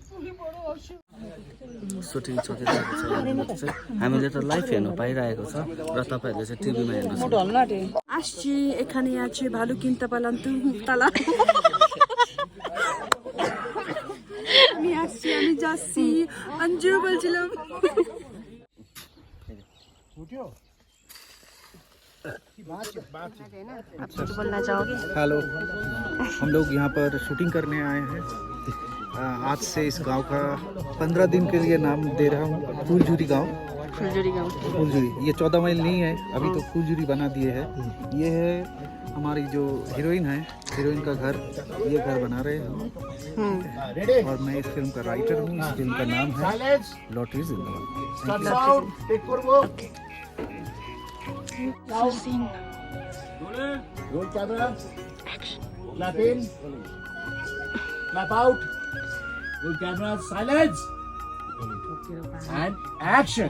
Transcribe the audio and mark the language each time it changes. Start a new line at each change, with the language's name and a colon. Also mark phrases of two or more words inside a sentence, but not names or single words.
Nepali: सुटिङ चलिरहेको छ। हामीले त लाइभ हेर्नु पाइरहेको छ र तपाईँहरूले चाहिँ टिभीमा हेर्नु।
Bangla: আসছি এখানে আছে ভালো কিনতে পারলাম তুই তালা আমি আসছি আমি যাচ্ছি অঞ্জু বলছিলাম
Hindi: बोलना चाहोगे? हेलो, हम लोग यहाँ पर शूटिंग करने आए हैं। आज से इस गांव का 15 दिन के लिए नाम दे रहा हूँ, फूलझुरी गांव। फूलझुरी ये 14 माइल नहीं है, अभी तो फूलझुरी बना दिए है। ये है हमारी जो हीरोइन है, हीरोइन का घर, ये घर बना रहे हैं। और मैं इस फिल्म का राइटर हूँ। इस फिल्म का नाम है लॉटरी जिंदाबाद।
English: Roll camera. Clap in. Clap out. Roll camera. Silence. And action.